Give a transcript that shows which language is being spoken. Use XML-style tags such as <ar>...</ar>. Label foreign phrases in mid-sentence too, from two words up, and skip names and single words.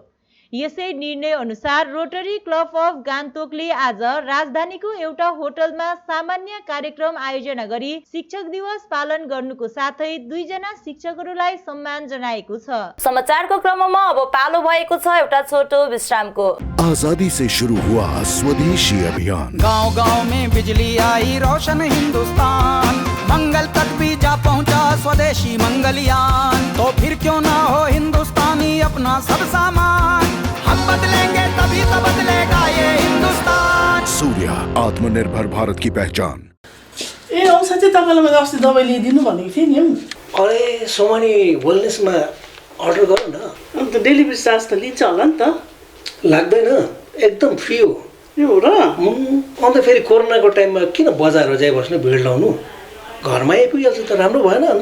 <ne>यसै निर्णय अनुसार रोटरी क्लब अफ गान्तोकले आज राजधानीको एउटा होटलमा सामान्य कार्यक्रम आयोजना गरी शिक्षक दिवस पालन गर्नुको साथै 2 जना शिक्षकहरूलाई सम्मान जनाएको छ। समाचारको क्रममा अब पालो भएको छ एउटा छोटो विश्रामको।</ne> <hi>आजादी से शुरू हुआ स्वदेशी अभियान, गांव-गांव में बिजली आई, रोशन हिंदुस्तान, मंगल तक भी जा पहुंचा स्वदेशी मंगलयान। तो फिर क्यों ना हो हिंदुस्तानी अपना सब सामान, हम बदलेंगे तभी तो बदलेगा ये हिंदुस्तान। सूर्य, आत्मनिर्भर भारत की पहचान।</hi> <ne>ए औषध चाहिँ तपाईँलाई मैले अस्ति दबाई ल्याइदिनु भनेको थिएँ नि। अरे सोमानी वेलनेसमा अर्डर गर न। अन्त डेलिभरी चार्ज त लिन्छ होला नि त? लाग्दैन, एकदम फ्री हो। यो र अन्त फेरि कोरोनाको टाइममा किन बजार जाइ बस्नु, भिड लाउनु, घरमा आइपुगिहाल्छ त राम्रो भएन अन्त?</ne>